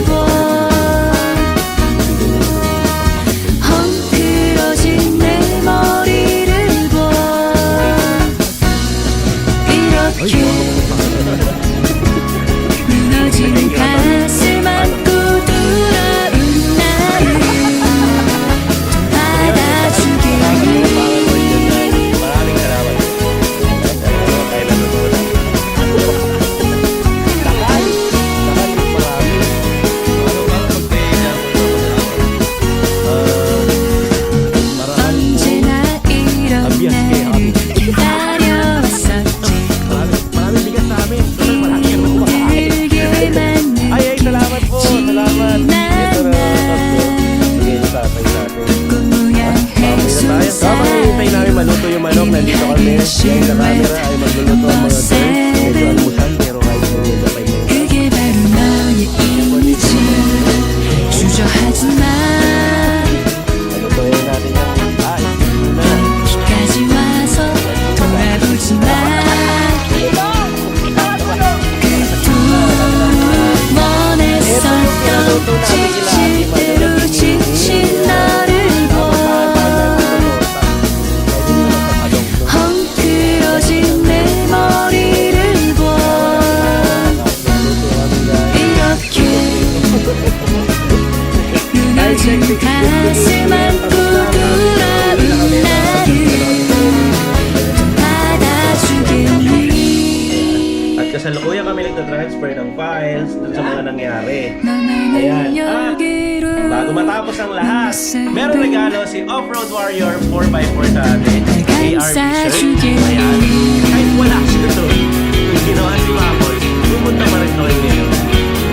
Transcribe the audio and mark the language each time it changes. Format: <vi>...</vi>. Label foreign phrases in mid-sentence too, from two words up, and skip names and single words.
<ko>헝클어진 내 머리를 봐 이렇게 무너지는 가슴 안고 돌아온 나를 받아주겠니</ko> <tl>Maraming salamat. Tayo na tutulong. Takal marami.</tl> <ko>언제나 이런 나를 기다려왔었지</ko> <tl>Maraming bigas sa amin. Marami ka naman kumakain.</tl> <ko>내게 맞는</ko> <tl>Ay, salamat po. Salamat. Ito na. Sige, tatay natin.</tl> <ko>꽃 모양</ko> <tl>Tayo. Habang hinihintay namin maluto yung manok, nandito kami. Yung sa camera ay magluluto ang mga girls. Medyo almusal, pero kahit hindi na tayo ngayon.</tl> <ko>그게 바로 너의 이미지 주저하지 마</ko> <tl>Malutoyin natin yung ito na.</tl> <ko>여기까지 와서 돌아보지 마 그토록 원했었던 지칠 대로 지친 나를 봐 헝클어진 내 머리를 봐 이렇게 무너진 가슴 안고 돌아온 나를 받아주겠니</ko> <tl>At kasalukuyan kami nagtatransfer ng files dun sa mga nangyari.</tl> <ko>너만을</ko> <tl>Ayan.</tl> <ko>여기로</ko> <tl>Bago matapos ang lahat, meron regalo si Off-Road Warrior 4x4 sa atin. ARB shirt. Ayan. Kahit wala siya doon, yung ginawa si Mapol, pumunta pa rin doon ngayon.</tl>